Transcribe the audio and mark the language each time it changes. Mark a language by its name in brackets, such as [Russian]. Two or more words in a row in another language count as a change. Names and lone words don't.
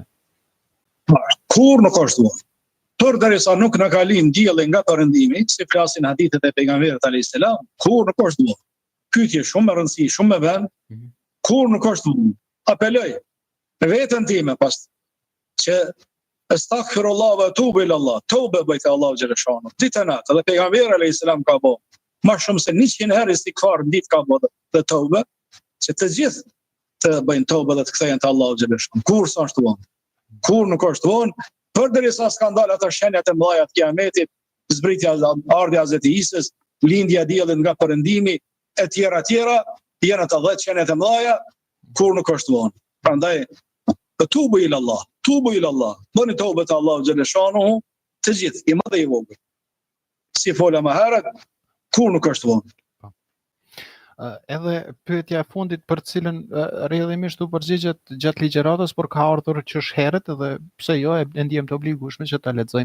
[Albanian] Kur nuk është vonë. Përderisa nuk na kalin dielli nga perëndimi, si flasin hadithet e pejgamberit [Arabic] عليه السلام, [Albanian] kur nuk është vonë. Pyetje shumë e rëndësishme, shumë me vend. Kur nuk është vonë. Apeloj veten time pas që [Arabic] أستغفر الله وأتوب إلى الله. [Albanian] Tobe bëj te Allahu xhaleshanu. Ditën natë dhe pejgamberi [Arabic] عليه السلام [Albanian] ka bë më shumë se 100 herë istighfar në ditë ka bë të tobe, që të gjithë të bëjnë tobe dhe të kthehen te Allahu xhaleshanu. Kur s'është vonë. Kur nuk është vonë, përderisa skandal ata shenjat e mëdha të kiametit, zbritja ardhja e Isës, lindja e diellit nga perëndimi e tjera janë ato 10 shenjat e mëdha, kur nuk është vonë. [Arabic] Prandaj توبوا إلى الله. [Albanian] Bëni tobe te Allahu xhaleshanu, të gjithë, i madh dhe i vogël. Si fola më herët, kur nuk është vonë. Edhe pyetja e fundit për cilën rrjedhimisht u përgjigjet gjatë ligjëratës, por ka ardhur qysh herët dhe pse jo e ndjem të obligueshme që ta lexojmë.